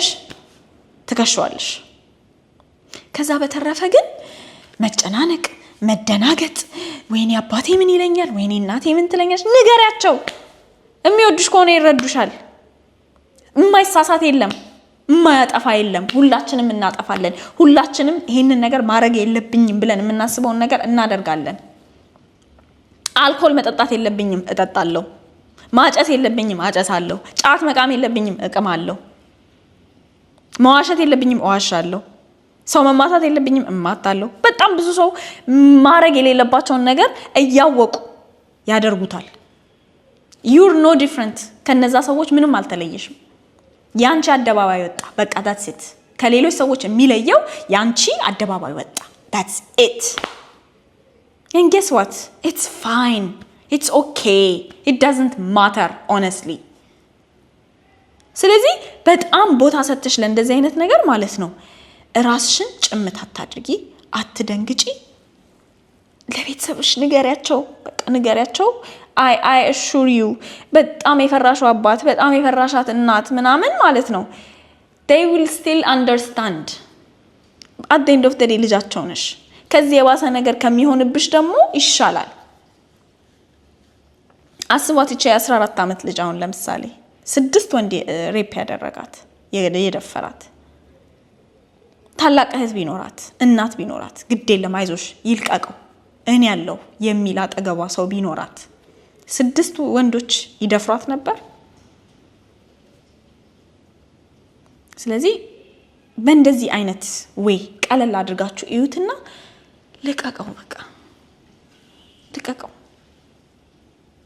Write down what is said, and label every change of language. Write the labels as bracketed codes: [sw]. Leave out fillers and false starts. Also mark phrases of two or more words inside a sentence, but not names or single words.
[am] ትከሽዋለሽ ከዛ በተረፈ ግን መጨናነቅ መደናገጥ ወይኔ አባቴ ምን ይለኛል ወይኔ እናቴ ምን ትለኛለች ንገሪያቸው የሚወዱሽ ከሆነ ይረዱሻል የማይሳሳት የለም ማያጠፋ የለም ሁላችንም እናጠፋለን ሁላችንም ይሄንን ነገር ማድረግ የለብኝም ብለን የምናስበውን ነገር እናደርጋለን አልኮል መጠጣት የለብኝም እጠጣለሁ ማጨስ የለብኝም አጨሳለሁ ጫት መቃም የለብኝም እቅማለሁ መዋሸት የለብኝም እዋሻለሁ ሰው መማታት የለብኝም እማታለሁ በጣም ብዙ ሰው ማድረግ የሌለባቸውን ነገር እያወቁ ያደርጉታል [en] you're no different [am] ከነዛ ሰዎች ምንም አልተለየሽም ያንቺ አደባባይ ወጣ በቃ [en] that's it [am] ከሌሎች ሰዎች የሚለየው ያንቺ አደባባይ ወጣ [en] that's it and guess what it's fine it's okay it doesn't matter honestly [am] ስለዚህ በጣም ቦታ ሰጥተሽ ለእንደዚህ አይነት ነገር ማለት ነው ራስሽን ጭምት አታድርጊ አትደንግጪ ለቤተሰብሽ ንገሪያቸው በቃ ንገሪያቸው [en] I assure you [am] በጣም የፈራሹ አባት በጣም የፈራሻት እናት ምናምን ማለት ነው [en] they will still understand at the end of the day [am] ልጃቸው ነሽ ከዚህ የባሰ ነገር ከሚሆንብሽ ደግሞ ይሻላል አስቧት እቺ 14 አመት ልጅ አሁን ለምሳሌ 6 ወንድ ሬፕ ያደረጋት የደፈራት ታላቅ እህት ቢኖራት እናት ቢኖራት ግድ የለም አይዞሽ ይልቀቀው እኔ ያለው የሚል አጠገቧ ሰው ቢኖራት 6 ወንዶች ይደፍሯት ነበር ስለዚህ በእንደዚህ አይነት ወይ ቀለል አድርጋችሁ እዩትና ልቀቀው በቃ ልቀቀው